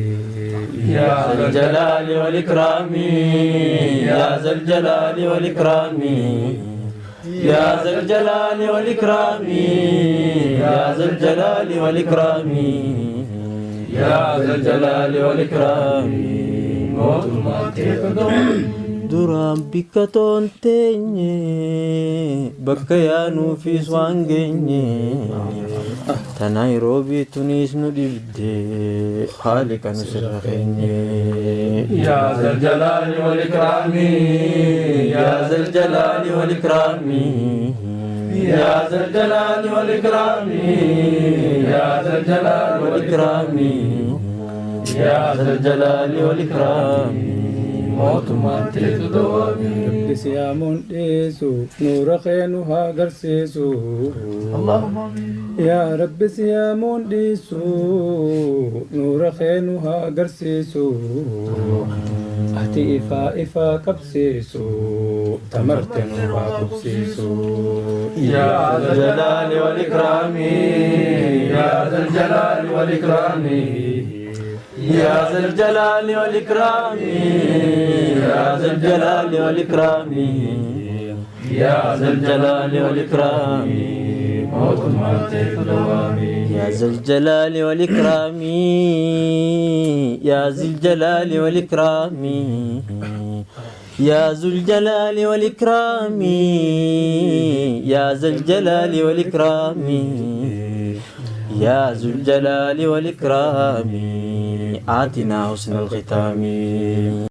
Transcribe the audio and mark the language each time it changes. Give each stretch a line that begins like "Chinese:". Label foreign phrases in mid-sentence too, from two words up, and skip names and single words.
Arabic: يا ذا الجلال والإكرام يا ذا الجلال والإكرام يا ذا الجلال والإكرام يا ذا الجلال والإكرام يا ذا الجلال والإكرام
Oromo: duraan bikka toon teenye bakka yaanuu fi waan geenye ta Naayiroobii tunis nu dhibde haali kan sirra keenye
Arabic: يا ذا الجلال والإكرام يا ذا الجلال والإكرام يا ذا الجلال والإكرام يا ذا الجلال والإكرام يا ذا الجلال والإكرام
Oromo: mootummaan teetu dawaami Rabbis yaa mundhiisu nuura keenu haa garsiisu yaa Rabbis yaa mundhiisu nuura keenu haa garsiisu ati ifaa ifaa qabsiisu tamarte nu haa qubsiisu
Arabic: يا ذا الجلال والإكرام يا ذا الجلال والإكرام يا ذا الجلال والإكرام يا ذا الجلال والإكرام يا ذا الجلال والإكرام
Oromo: mootummaan teetu dawaami
Arabic: يا ذا الجلال والإكرام يا ذا الجلال والإكرام يا ذو الجلال والإكرام يا ذا الجلال والإكرام يا ذو الجلال والإكرام آتنا حسن الختام